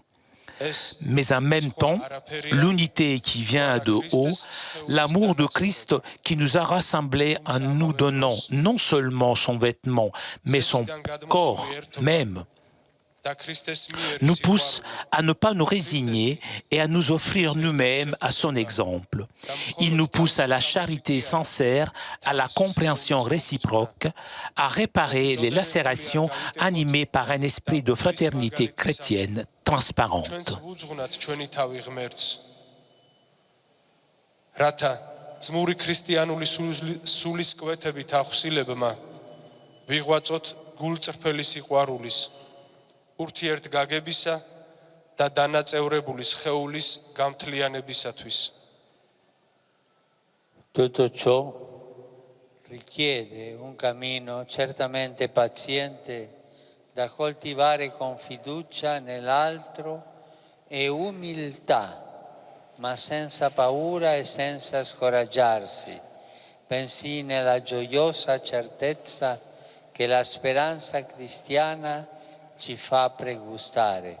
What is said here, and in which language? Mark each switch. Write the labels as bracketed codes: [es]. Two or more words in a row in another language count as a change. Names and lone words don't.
[fr] Mais en même temps, l'unité qui vient de haut, l'amour de Christ qui nous a rassemblés en nous donnant non seulement son vêtement, mais son corps même, nous pousse à ne pas nous résigner et à nous offrir nous-mêmes à son exemple. Il nous pousse à la charité sincère, à la compréhension réciproque, à réparer les lacérations animées par un esprit de fraternité chrétienne transparente. [ka] ურთიერთგაგებისა და დანაწევრებული სხეულის გამთლიანებისათვის. [it] Tutto ciò richiede un cammino certamente paziente da coltivare con fiducia nell'altro e umiltà, ma senza paura e senza scoraggiarsi, bensì nella gioiosa certezza che la speranza cristiana ci fa pregustare.